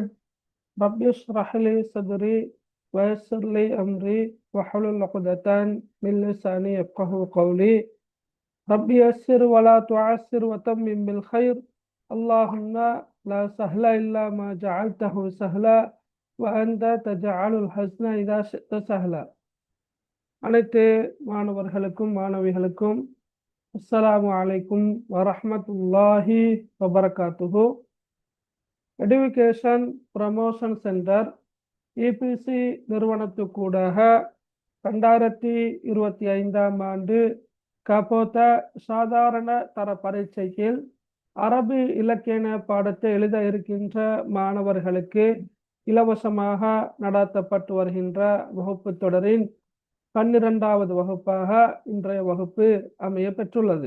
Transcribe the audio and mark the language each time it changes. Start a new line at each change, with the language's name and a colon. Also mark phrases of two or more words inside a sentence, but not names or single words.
Arabic: رب اشرح لي صدري ويسر لي أمري واحلل عقدة من لساني يفقهوا قولي. رب يسر ولا تعسر وتمم بالخير. اللهم لا سهل إلا ما جعلته سهلا وأنت تجعل الحزن إذا شئت سهلا.
Tamil: அனைத்து மாணவர்களுக்கும் மாணவிகளுக்கும்
Arabic: السلام عليكم ورحمة الله وبركاته.
Tamil: எடுகேஷன் ப்ரமோஷன் சென்டர் இபிசி நிறுவனத்துக்கூடாக 2025ஆம் ஆண்டு கபோத சாதாரண தர பரீட்சையில் அரபி இலக்கிய பாடத்தை எழுத இருக்கின்ற மாணவர்களுக்கு இலவசமாக நடத்தப்பட்டு வருகின்ற வகுப்பு தொடரின் 12வது வகுப்பாக இன்றைய வகுப்பு அமைய பெற்றுள்ளது.